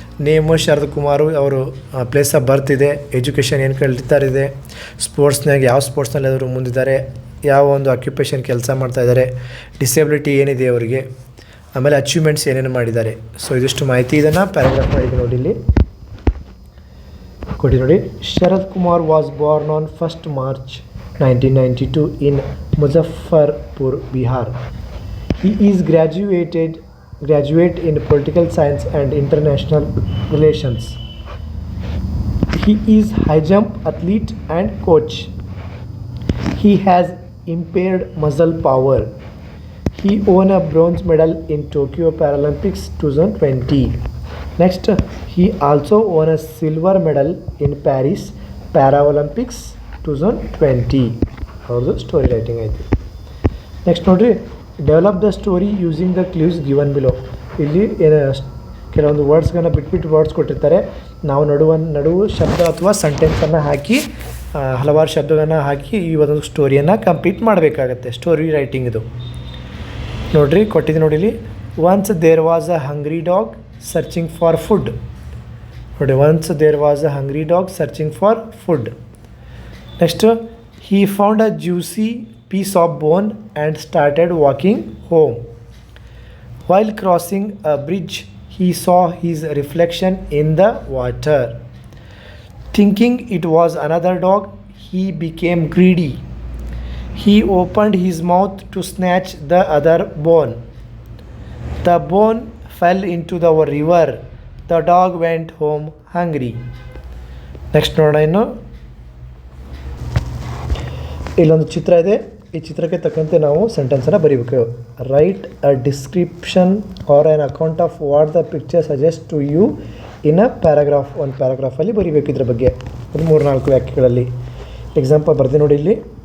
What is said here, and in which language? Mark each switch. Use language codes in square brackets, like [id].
[kn] Name Sharad Kumar, ಅವರು place of birth ಇದೆ, education ಏನು ಕಲಿತಾರಿದೆ, ಸ್ಪೋರ್ಟ್ಸ್ನಾಗ ಯಾವ ಸ್ಪೋರ್ಟ್ಸ್ನಲ್ಲಿ ಅವರು ಮುಂದಿದ್ದಾರೆ, ಯಾವ ಒಂದು ಆಕ್ಯುಪೇಷನ್ ಕೆಲಸ ಮಾಡ್ತಾಯಿದ್ದಾರೆ, ಡಿಸೇಬಿಲಿಟಿ ಏನಿದೆ ಅವರಿಗೆ, ಆಮೇಲೆ ಅಚೀವ್ಮೆಂಟ್ಸ್ ಏನೇನು ಮಾಡಿದ್ದಾರೆ. ಸೊ ಇದಿಷ್ಟು ಮಾಹಿತಿ ಇದನ್ನು ಪ್ಯಾರಾಗ್ರಾಫ್ ಮಾಡಿದೆ ನೋಡಿ, ಇಲ್ಲಿ ಕೊಡಿ ನೋಡಿ. [en] Sharad Kumar was born on 1st March 1992 in Muzaffarpur, Bihar. He is graduate in political science and international relations. He is high jump athlete and coach. He has impaired muscle power. He won a bronze medal in Tokyo Paralympics 2020. Next, he also won a silver medal in Paris Paralympics 2020. [kn] ಅವ್ರದ್ದು story writing ಐತಿ. [en] next [kn] ನೋಡಿರಿ, [en] Develop the story using the clues given below. [kn] ಇಲ್ಲಿ ಕೆಲವೊಂದು ವರ್ಡ್ಸ್ಗಳನ್ನ ಬಿಟ್ಬಿಟ್ಟು words ಕೊಟ್ಟಿರ್ತಾರೆ. ನಾವು ನಡುವು ಶಬ್ದ ಅಥವಾ ಸೆಂಟೆನ್ಸನ್ನು ಹಾಕಿ, ಹಲವಾರು ಶಬ್ದಗಳನ್ನು ಹಾಕಿ ಈ ಒಂದು ಸ್ಟೋರಿಯನ್ನು ಕಂಪ್ಲೀಟ್ ಮಾಡಬೇಕಾಗತ್ತೆ. ಸ್ಟೋರಿ ರೈಟಿಂಗ್ ಇದು ನೋಡಿರಿ, ಕೊಟ್ಟಿದ್ದು ನೋಡಿ ಇಲ್ಲಿ. [en] Once there was a hungry dog searching for food. [kn] ನೋಡಿ, [en] Once there was a hungry dog searching for food. Next, he found a juicy piece of bone and started walking home. While crossing a bridge, he saw his reflection in the water. Thinking it was another dog, he became greedy. He opened his mouth to snatch the other bone. The bone fell into the river. The dog went home hungry. [kn] Next ನೋಡೋಣ ಇನ್ನು. ಇಲ್ಲೊಂದು ಚಿತ್ರ ಇದೆ. ಈ ಚಿತ್ರಕ್ಕೆ ತಕ್ಕಂತೆ ನಾವು ಸೆಂಟೆನ್ಸನ್ನು ಬರೀಬೇಕು. [en] Write a description or an account of what the picture suggest to you in a paragraph. [kn] ಒಂದು ಪ್ಯಾರಾಗ್ರಾಫಲ್ಲಿ ಬರೀಬೇಕು ಇದ್ರ ಬಗ್ಗೆ, ಒಂದು 3-4 ವಾಕ್ಯಗಳಲ್ಲಿ. ಎಕ್ಸಾಂಪಲ್ ಬರ್ತೀನಿ ನೋಡಿ ಇಲ್ಲಿ.